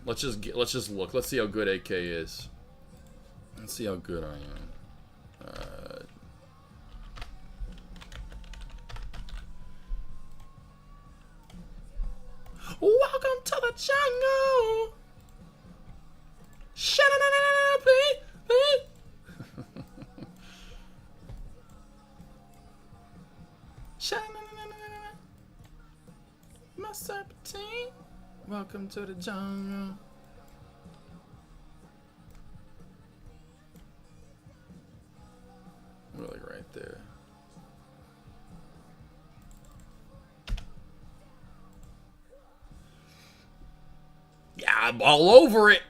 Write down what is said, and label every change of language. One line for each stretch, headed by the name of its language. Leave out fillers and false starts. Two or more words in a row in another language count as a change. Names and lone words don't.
English: Let's just look. Let's see how good AK is. Let's see how good I am. Welcome to the jungle. Sha-na-na-na-na, please. Sha-na-na-na-na-na. My serpentine. Welcome to the jungle. Really right there. Yeah, I'm all over it.